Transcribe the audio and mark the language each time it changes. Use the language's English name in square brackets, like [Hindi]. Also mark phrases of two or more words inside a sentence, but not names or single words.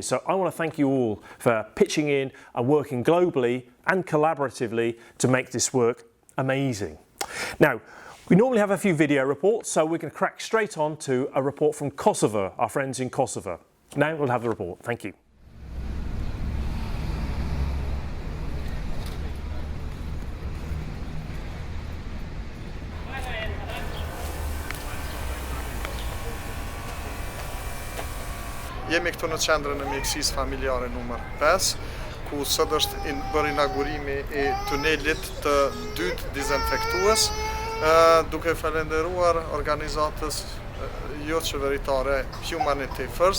[English] So I want to thank you all for pitching in and working globally and collaboratively to make this work amazing. Now, we normally have a few video reports, so we're going to crack straight on to a report from Kosovo, our friends in Kosovo. Now we'll have the report. Thank you. [Albanian] Jemi këtu në qendrën e mjekësisë familjare numër 5, ku sot është bërë inaugurimi i tunelit të dytë dezinfektues, duke falenderuar organizatës jo qeveritare Humanity First.